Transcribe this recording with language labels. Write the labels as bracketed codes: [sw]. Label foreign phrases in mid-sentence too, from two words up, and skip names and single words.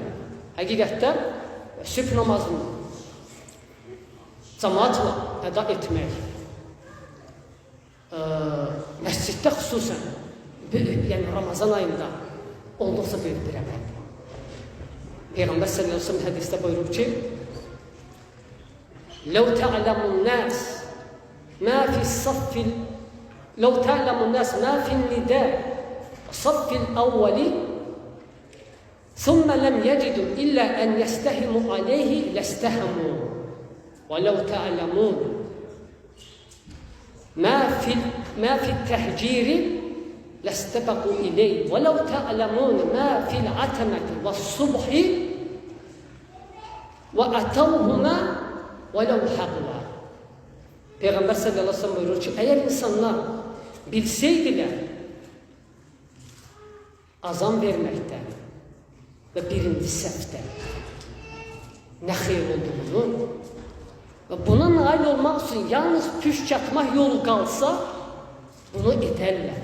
[az] Həqiqətdə sübh namazını cəmaatla əda etmək, məsciddə xüsusən, yəni Ramazan ayında olduqca böyük bir əməldir. Peyğəmbər [ar] صلى الله عليه وسلم [az] hədisdə buyurur ki, [ar] لو تعلم الناس ما في النداء الصف الأول ثم لم يجدوا إلا أن يستهموا عليه لاستهموا ولو تعلمون ما في التهجير لاستبقوا إليه ولو تعلمون ما في العتمة والصبح وأتوهما وَلَوْ حَقْلَا. [az] Peyğəmbər [ar] صلى الله عليه وسلم [az] buyurur ki, əgər insanlar bilseydilər azan verməkdə və birinci səhvdə nə xeyir olduğunu və buna nail olmaq üçün yalnız püşk atmaq yolu qalsa bunu edərlər.